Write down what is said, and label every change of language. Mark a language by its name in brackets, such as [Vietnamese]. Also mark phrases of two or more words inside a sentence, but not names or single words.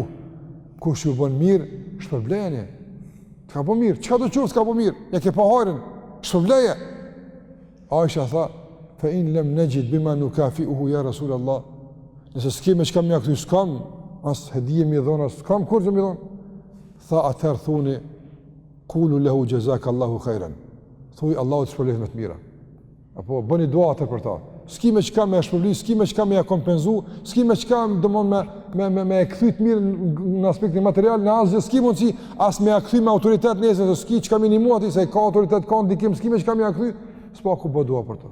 [Albanian] Kush ju bën mirë, shpërblejeni. Të ka bën mirë, çka do të thotë ka bën mirë? Ja ke pa harin, shpërbleje. Aisha tha, [Arabic] "فإن لم نجد بما نكافئه يا رسول الله." [Albanian] Nëse s'kemë çka më kthy s'kam, as hedije mi dhona, s'kam kur që mi dhon. Tha atëherë thuni, [Arabic] "قولوا له جزاك الله خيرا." [Albanian] Thuaj Allahu të shpëlbej me të mira. Apo bëni dua atë për ta. S'ki me çka më shpërbly, s'ki me çka më ja kompenzu, s'ki me çka domon me e kthy të mirë në aspektin material, në asgjë s'ki mundsi as me ja kthy me autoritet nëse s'ki çka minimum aty se ka autoritet ka ndikim, s'ki me çka më ja kthy, s'pa ku bë dua për to.